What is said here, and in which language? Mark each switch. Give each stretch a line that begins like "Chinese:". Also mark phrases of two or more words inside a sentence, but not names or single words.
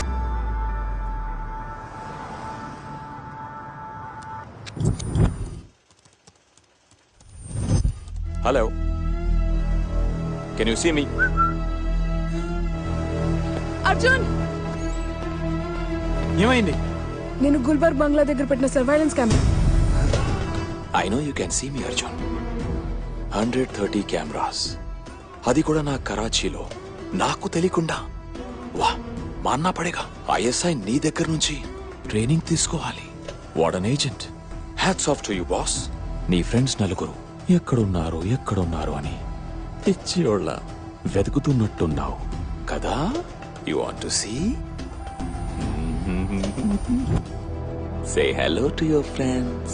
English: Hello, can you see me?
Telugu: అర్జున్, ఏమైంది? నేను గుల్బర్గ్ బంగ్లా దగ్గర పెట్టిన
English: surveillance camera. I know you can see me Arjun.
Telugu: 130 కెమెరాస్, అది కూడా నా కరాచీలో, నాకు తెలియకుండా.
Hindi: वाह, मानना पड़ेगा.
Telugu: ఐఎస్ఐ నీ దగ్గర నుంచి ట్రైనింగ్ తీసుకోవాలి.
English: What an agent. Hats off to you boss.
Telugu: నీ ఫ్రెండ్స్ నలుగురు ఎక్కడున్నారు అని పిచ్చియోళ్ళ వెతుకుతున్నట్టున్నావు కదా.
English: You want to see? Say hello to your friends.